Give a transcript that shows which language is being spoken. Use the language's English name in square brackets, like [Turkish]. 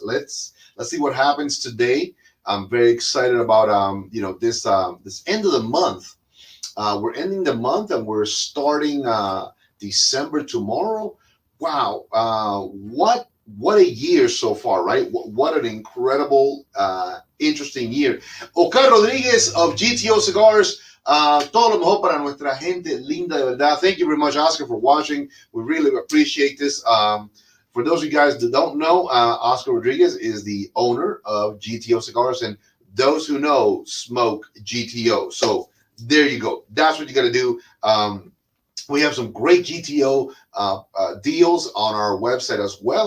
[English] Let's see what happens today. I'm very excited about this end of the month. We're ending the month and we're starting December tomorrow. Wow, what a year so far, right? What an incredible, interesting year. Oscar Rodriguez of GTO Cigars. [Spanish] Todo lo mejor para nuestra gente linda de verdad. [English] Thank you very much, Oscar, for watching. We really appreciate this. For those of you guys that don't know, Oscar Rodriguez is the owner of GTO Cigars, and those who know smoke GTO. So there you go. That's what you got to do. We have some great GTO deals on our website as well.